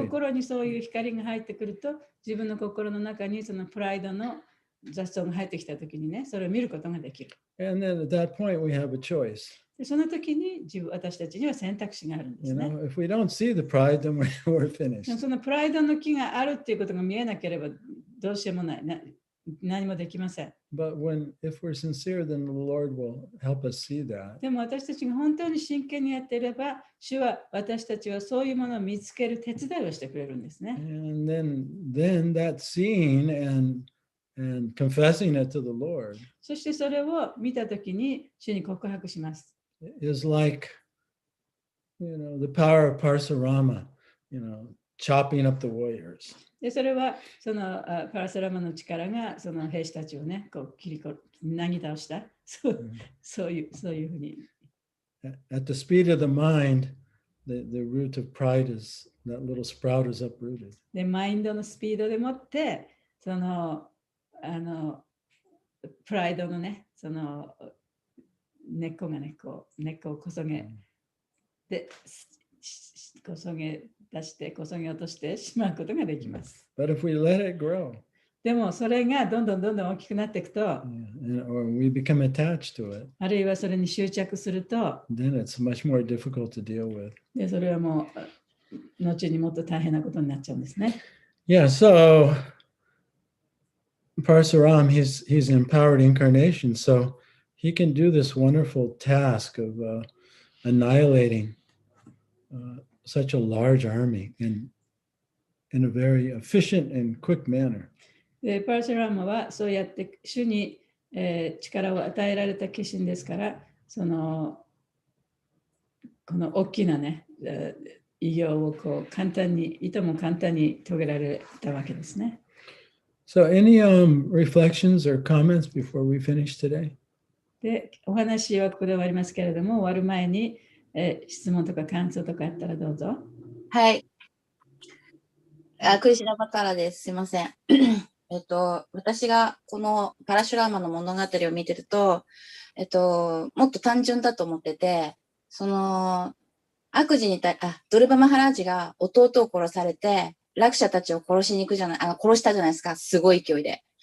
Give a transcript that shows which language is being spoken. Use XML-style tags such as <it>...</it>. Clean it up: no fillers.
<ja>心にそういう光が入ってくると、自分の心の中にそのプライドの雑草が入ってきたときにね、それを見ることができる。</ja> <en>And then at that point we have a choice.</en> <ja>でその時に私たちには選択肢があるんですね。</ja> <en>If we don't see the pride, then we're</en> <ja>でも</ja> <en>finished.</en> <ja>そのプライドの木があるっていうことが見えなければどうしようもない。何もできません。</ja> <en>But if we're sincere, then the Lord will help us see that.</en> <ja>でも私たちが本当に真剣にやっていれば、主は私たちはそういうものを見つける手伝いをしてくれるんですね。</ja> <en>And then that seeing and confessing it to the Lord</en> <ja>そしてそれを見たときに主に告白します。</ja> <en>is like, the power of Parsurama, chopping up the warriors.</en> <ja>で、それはそのパラシュラマの力がその兵士たちをね、こうなぎ倒した。そういうふうに。</ja> <en>At the speed of the mind, the root of pride is, that little sprout is uprooted.</en> <ja>で、マインドのスピードでもって、その、プライドのね、その根っこがね、根っこをこそげ、で、こそげ出して、こそげ落としてしまうことができます。</ja> <en>But if we let it grow,</en> <ja>でも、それがどんどん大きくなっていくと、</ja> <en>or we become attached to it,</en> <ja>あるいはそれに執着すると、</ja> <en>then it's much more difficult to deal with.</en> <ja>で、それはもう、後にもっと大変なことになっちゃうんですね。</ja> <en>Yeah, so Parasuram, he's an empowered incarnation, so he can do this wonderful task of annihilating such a large army in a very efficient and quick manner.</en> <ja>で、パラシュラマはそうやって主に、力を与えられた化身ですから、この大きなね、偉業をこういとも簡単に遂げられたわけですね。</ja> <en>So any reflections or comments before we finish today?</en> <ja>で、お話はここで終わりますけれども、終わる前に、質問とか感想とかあったらどうぞ。はい。クリシュナバからです。すいません。私がこのパラシュラーマの物語を見てると、もっと単純だと思ってて、その、悪事にドルバマハラージが弟を殺されて、落者たちを殺したじゃないですか。すごい勢いで。</ja>